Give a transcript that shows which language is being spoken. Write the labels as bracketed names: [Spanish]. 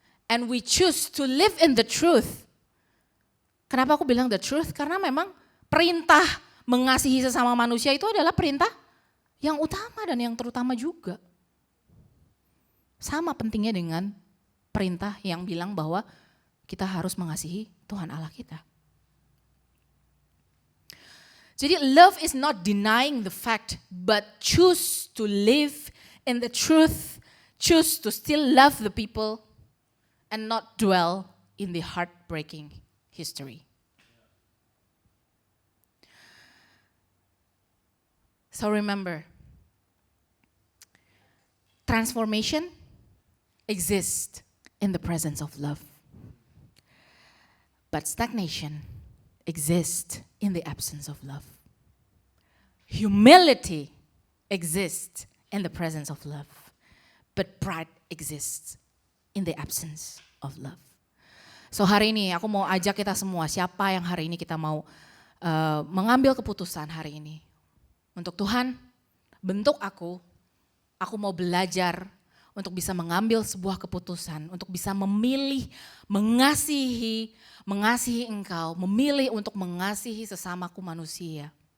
[English] And we choose to live in the truth. [Indonesian] Kenapa aku bilang [English] the truth? [Indonesian] Karena memang perintah mengasihi sesama manusia itu adalah perintah yang utama dan yang terutama juga. Sama pentingnya dengan perintah yang bilang bahwa kita harus mengasihi Tuhan Allah kita. [English] Jadi love is not denying the fact, but choose to live in the truth, choose to still love the people and not dwell in the heartbreaking history. So remember, transformation exists in the presence of love. But stagnation exists in the absence of love. Humility exists in the presence of love. But pride exists in the absence of love. [Indonesian] So hari ini aku mau ajak kita semua, siapa yang hari ini kita mau mengambil keputusan hari ini. Untuk Tuhan, bentuk aku mau belajar untuk bisa mengambil sebuah keputusan, untuk bisa memilih, mengasihi Engkau, memilih untuk mengasihi sesamaku manusia.